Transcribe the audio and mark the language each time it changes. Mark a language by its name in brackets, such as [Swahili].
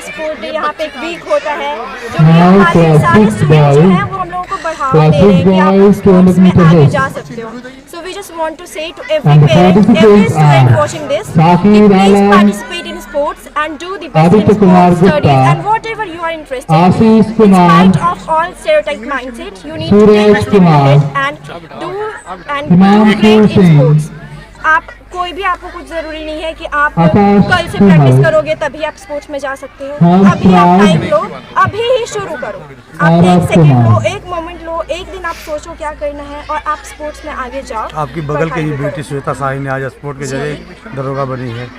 [Hindi] Sport day यहाँ पे एक वीक होता है, जो कि हमारे सारे स्टूडेंट्स जो हैं वो हम लोगों को बढ़ावा दे रहे हैं कि आप स्पोर्ट्स में आगे जा सकते हो। [English] So we just want to say to every parent, every student watching this, please participate in sports and do the best in sports studies and whatever you are interested in. In spite of all stereotype mindset, you need to take a step ahead and do great in sports. [Hindi] आप कोई भी, आपको कुछ जरूरी नहीं है कि आप कल से प्रैक्टिस करोगे तभी आप स्पोर्ट्स में जा सकते हो। अभी आप टाइम लो, अभी ही शुरू करो। आप 1 सेकंड लो, 1 मोमेंट लो, एक दिन आप सोचो क्या करना है और आप स्पोर्ट्स में आगे जाओ। आपकी बगल की बेटी श्वेता साही ने आज स्पोर्ट के जरिए दरोगा बनी है